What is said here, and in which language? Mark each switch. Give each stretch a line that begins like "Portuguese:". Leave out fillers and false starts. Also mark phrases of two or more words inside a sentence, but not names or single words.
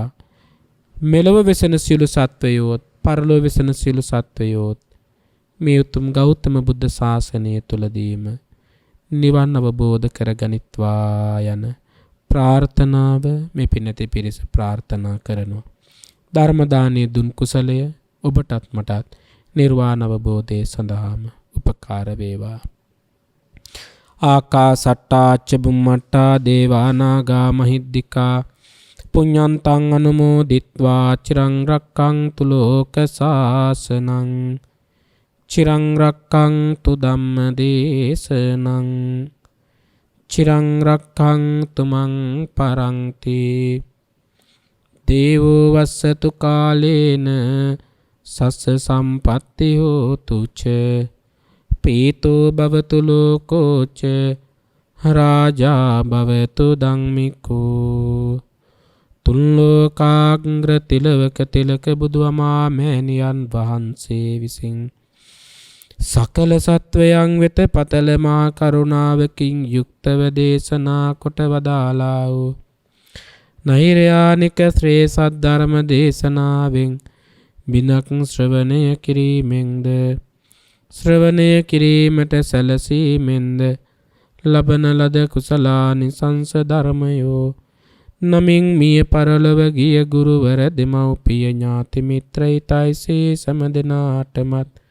Sinhala: මෙලොව වෙසෙන සියලු සත්වයෝත් පරලොව වෙසෙන සියලු සත්වයෝත් මේ උතුම් ගෞතම බුද්ධ ශාසනය තුලදීම නිවන් අවබෝධ කරගනිත්වා යන ප්‍රාර්ථනාව මේ පින්නති පිරිස ප්‍රාර්ථනා කරනවා. ධර්ම දානයේ දුන් කුසලය ඔබටත් මටත් නිර්වාණ අවබෝධය සඳහාම උපකාර වේවා.
Pali: ආකාසට්ටා චුම්මට්ටා දේවා නාග මහිද්దికා පුඤ්ඤන්තං අනුමෝදිත්වා චිරං රක්ඛන්තු ලෝක සාසනං චිරං රක්ඛන්තු ධම්ම දේශනං චිරං රක්ඛන්තු මං පරන්ති දේවෝ වස්සතු කාලේන සස්ස සම්පත්ති හෝතු ච පීතෝ භවතු ලෝකෝ ච රාජා භවතු
Sinhala: ධම්මිකෝ තුල්ලෝකාග්‍ර තිලවක තිලක බුදුමා මෑණියන් වහන්සේ විසින් සකල සත්වයන් වෙත පතල මා කරුණාවකින් යුක්තව දේශනා කොට වදාලා වූ නෛර්යානික ශ්‍රේ සද්ධර්ම දේශනාවෙන් බිනක් ශ්‍රවණය කිරීමෙන්ද ශ්‍රවණය කිරීමට සැලසීමෙන්ද ලබන ලද කුසලානිසංස ධර්මයෝ නමින් මිය පරලොව ගිය ගුරුවර දෙමව්පිය ඥාති මිත්‍රයිතයිසේ සමදෙනාටමත්